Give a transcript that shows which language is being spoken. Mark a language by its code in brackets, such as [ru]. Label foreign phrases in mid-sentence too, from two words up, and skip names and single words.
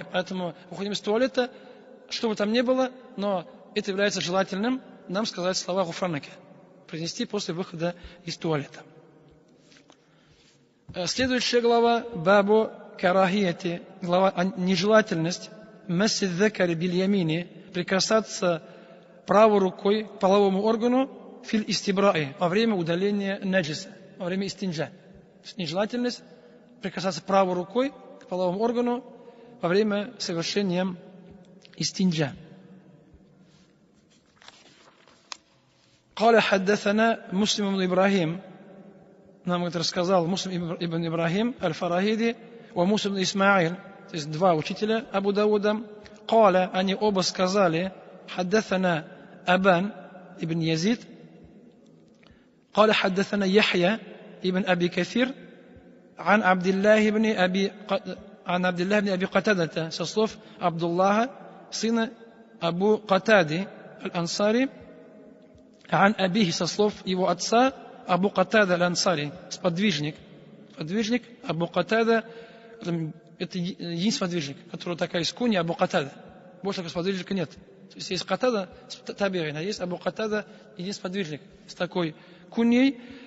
[ru] Поэтому выходим из туалета, что бы там ни было, но это является желательным нам сказать слова гуфранака, произнести после выхода из туалета. Следующая глава [ar] باب كراهية, [ru] глава нежелательность [ar] مس الذكر باليمين, [ru] прикасаться правой рукой к половому органу [ar] في الاستبراء, [ru] во время удаления наджиса, во время истинджа. То есть нежелательность прикасаться правой рукой к половому органу во время совершения истинджа. [ar] قال حدثنا مسلم بن إبراهيم [ru] нам это рассказал Муслим ибн Ибрахим аль-Фарахиди и Муса ибн Исмаил, то есть два учителя Абу Дауда. قال, они оба сказали, [ar] حدثنا أبان ابن يزيد قال حدثنا يحيى ابن أبي كثير عن عبد الله بن أبي قتادة [ru] со слов Абдуллаха, сына Абу Катади аль-Ансари, [ar] عن أبيه [ru] со слов его отца Абу Катада аль-Ансари, сподвижник Абу Катада, это единственный сподвижник, который такая из куни Абу Катада. Больше такого сподвижника нет. То есть есть Катада табиин, а есть Абу Катада, единственный сподвижник с такой куньей.